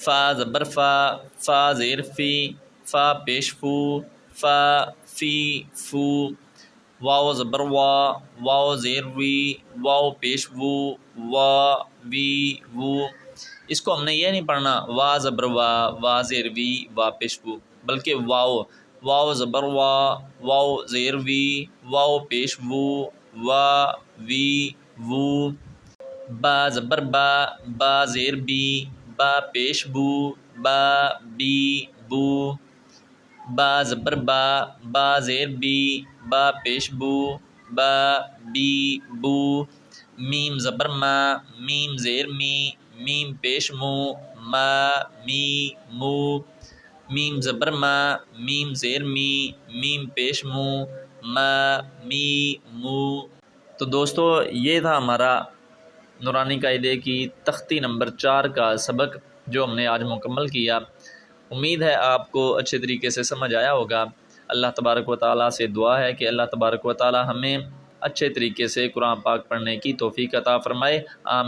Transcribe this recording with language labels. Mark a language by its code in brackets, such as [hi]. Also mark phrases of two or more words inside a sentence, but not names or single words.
[ur] فا زبر فا، فا زیر فی، فا پیش فو، فا فی فو، واو زبر وا، واو زیر وی، واو پیش وو، وا وی وو۔ اس کو ہم نے یہ نہیں پڑھنا وا زبر وا، وا زیر وی، وا پیش وو، بلکہ واو، واو زبر وا، واو زیر وی، واو پیش وو، وا وی وو۔ با زبر با، با زیر بی، با پیش بو، با بی بو، با زبر با، با زیر بی، با پیش بو، با بی بو۔ میم زبر ما، میم زیر می، میم پیش مو، ما می مو، میم زبر ما، میم زیر می، میم پیش مو، ما می مو۔ تو دوستو یہ تھا ہمارا نورانی قاعدے کی تختی نمبر 4 کا سبق جو ہم نے آج مکمل کیا۔ امید ہے آپ کو اچھے طریقے سے سمجھ آیا ہوگا۔ [ar] اللہ تبارک و تعالیٰ [ur] سے دعا ہے کہ [ar] اللہ تبارک و تعالیٰ [ur] ہمیں اچھے طریقے سے قرآن پاک پڑھنے کی توفیق عطا فرمائے۔